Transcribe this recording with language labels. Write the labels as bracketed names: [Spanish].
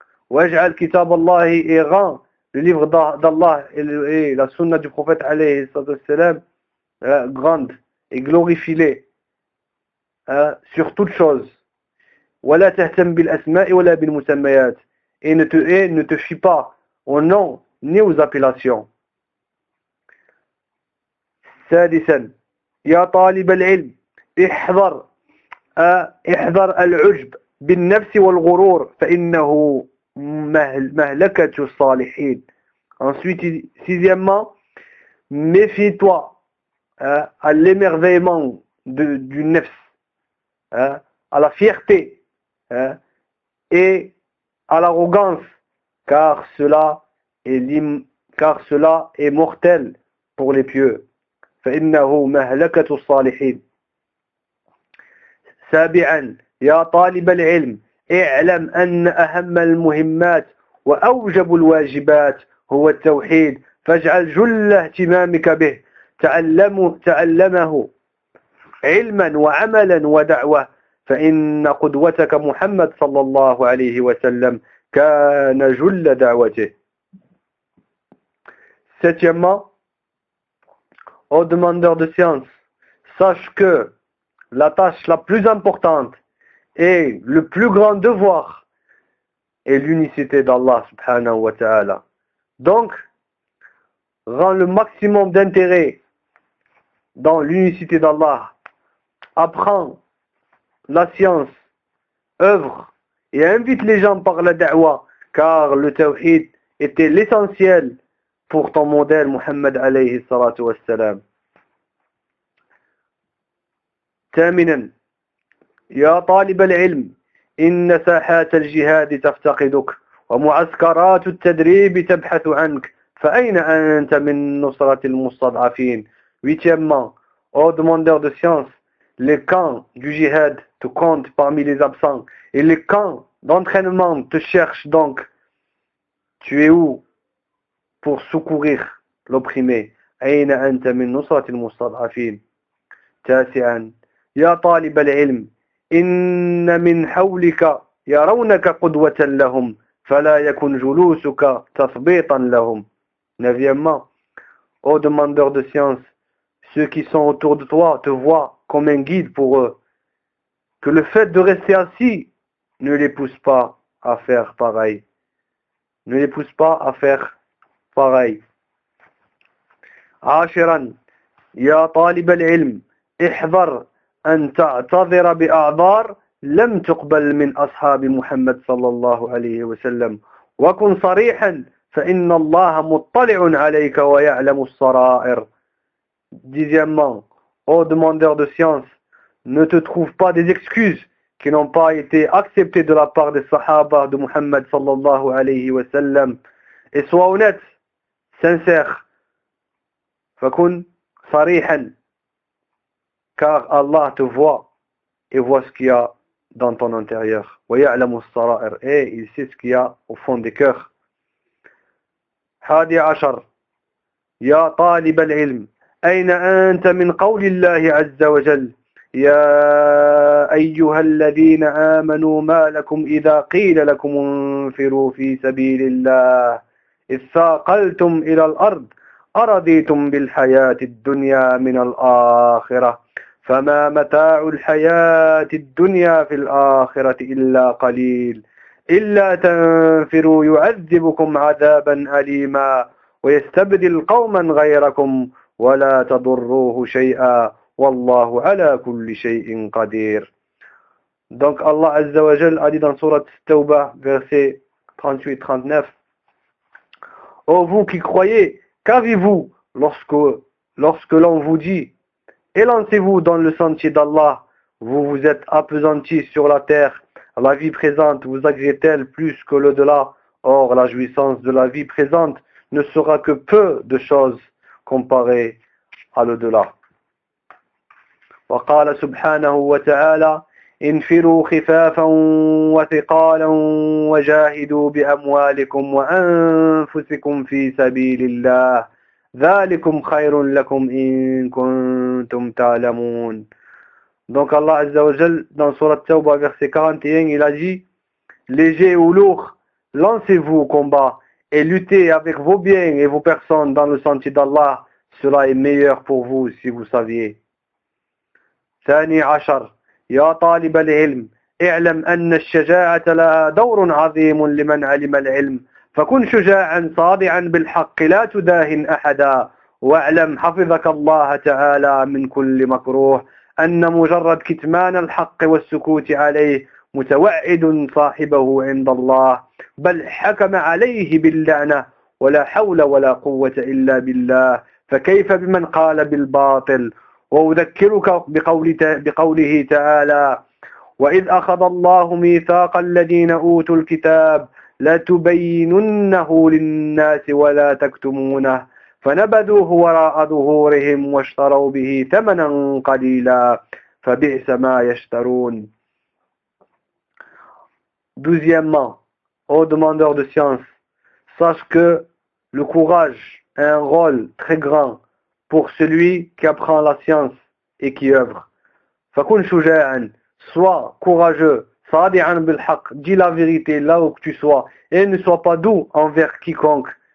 [Arabic] Waj'al kitab Allah [French] et rend le livre d'Allah et la sunna du prophète [Arabic] alayhi sallallahu alayhi wa sallam [French] grande et glorifie-les sur toutes choses. [Arabic] Wa la tahtam bil asma'i wa la bil musammayat. [French] Et ne te fie pas au nom ni aux appellations. [Arabic] سادسا يا طالب العلم احذر العجب بالنفس والغرور فإنه مهلكة الصالحين. [French] Ensuite sixièmement, méfie-toi à l'émerveillement du nefs, à la fierté et à l'arrogance, car cela est mortel pour les pieux. [Arabic] فإنه مهلكة الصالحين. سابعا يا طالب العلم اعلم أن أهم المهمات وأوجب الواجبات هو التوحيد، فاجعل جل اهتمامك به، تعلمه علما وعملا ودعوة، فإن قدوتك محمد صلى الله عليه وسلم كان جل دعوته. [French] سابعا aux demandeurs de science, sache que la tâche la plus importante et le plus grand devoir est l'unicité d'Allah [Arabic] subhanahu wa ta'ala. [French] Donc, rends le maximum d'intérêt dans l'unicité d'Allah. Apprends la science, œuvre et invite les gens par la da'wa, car le tawhid était l'essentiel pour ton modèle Muhammad [Arabic] alayhi salatu wa salam. ثامنا يا طالب العلم إن ساحات الجهاد تفتقدك ومعسكرات التدريب تبحث عنك فأين أنت من نصرة المستضعفين. [French] Huitièmement, ô demandeur de science, les camps du jihad te comptent parmi les absents et les camps d'entraînement te cherchent donc. Tu es où pour secourir l'opprimé? [Arabic] أين أنت من نصرة المستضعفين. تاسعا يا طالب العلم إن من حولك يرونك قدوة لهم فلا يكن جلوسك تثبيطا لهم. [French] Neuvièmement, ô demandeur de science, ceux qui sont autour de toi te voient comme un guide pour eux. Que le fait de rester assis ne les pousse pas à faire pareil. Ne les pousse pas à faire pareil. [Arabic] عاشرًا يا طالب العلم احذر أن تعتذر بأعذار لم تقبل من أصحاب محمد صلى الله عليه وسلم وكن صريحا فإن الله مطلع عليك ويعلم السرائر. [French] Dixièmement, ô demandeur de science, ne te trouve pas des excuses qui n'ont pas été acceptées de la part des Sahaba de Muhammad [Arabic] صلى الله عليه وسلم. [French] Et sois honnête, sincère. [Arabic] فكن صريحا. [French] Car Allah te voit et voit ce qu'il y a dans ton intérieur. [Arabic] وَيَعْلَمُ السَّرَائِرِ. [French] Et il sait ce qu'il y a au fond des cœurs. [Arabic] حادي عشر يا طالب العلم أين أنت من قول الله عز وجل يا أيها الذين آمنوا ما لكم إذا قيل لكم انفروا في سبيل الله اثاقلتم إلى الأرض أرضيتم بالحياة الدنيا من الآخرة فما متاع الحياة الدنيا في الآخرة إلا قليل إلا تنفروا يعذبكم عذابا أليما ويستبدل قوما غيركم ولا تضروه شيئا والله على كل شيء قدير. [French] Donc Allah [Arabic] Azza wa Jal [French] a dit dans sourate Tauba, verset 38-39: Ô vous qui croyez, qu'avez-vous lorsque l'on vous dit: élancez-vous dans le sentier d'Allah, vous vous êtes appesanti sur la terre, la vie présente vous agrée-t-elle plus que l'au-delà? Or, la jouissance de la vie présente ne sera que peu de choses comparées à l'au-delà. [Arabic] وقال سبحانه وتعالى انفروا خفافا وثقالا وجاهدوا بأموالكم وأنفسكم في سبيل الله ذلكم خير لكم إن كنتم تعلمون. [French] Donc Allah [Arabic] Azza wa Jal, [French] dans surat Tawba verset 41, il a dit: léger ou lourd, lancez-vous au combat et luttez avec vos biens et vos personnes dans le sentier d'Allah. Cela est meilleur pour vous si vous saviez. [Arabic] ثاني عشر يا طالب العلم اعلم أن الشجاعة لها دور عظيم لمن علم العلم فكن شجاعا صادعا بالحق لا تداهن أحدا واعلم حفظك الله تعالى من كل مكروه أن مجرد كتمان الحق والسكوت عليه متوعد صاحبه عند الله بل حكم عليه باللعنة ولا حول ولا قوة إلا بالله فكيف بمن قال بالباطل. وأذكرك بقوله تعالى وإذ أخذ الله ميثاق الذين أوتوا الكتاب لتبيننه للناس ولا تكتمونه فنبذوه وراء ظهورهم واشتروا به ثمنا قليلا فبئس ما يشترون. [French] Deuxièmement, ô demandeur de science, sache que le courage a un rôle très grand pour celui qui apprend la science et qui œuvre. [Arabic] فكن شجاعا, [French] sois courageux, [Arabic] صادعا بالحق, [French] dis la vérité là où que tu sois et ne sois pas doux envers quiconque.